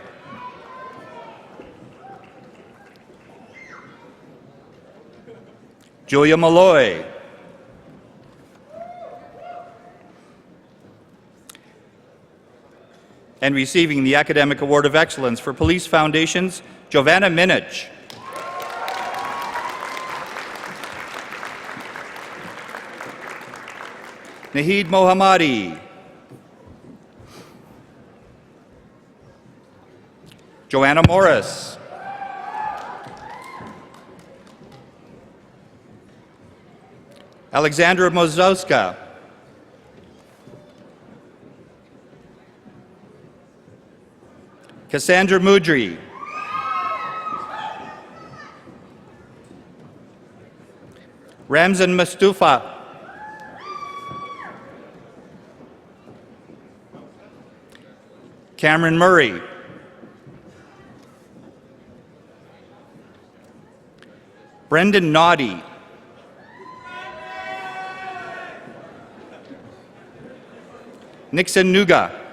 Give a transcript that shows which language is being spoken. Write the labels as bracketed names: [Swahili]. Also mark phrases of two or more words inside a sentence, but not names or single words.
[English] Julia Malloy. And receiving the Academic Award of Excellence for Police Foundations, Giovanna Minich. Nahid Mohammadi. Joanna Morris. Alexandra Mozowska. Cassandra Mudry. Ramzan Mustafa. Cameron Murray. Brendan Naughty. Nixon Nuga.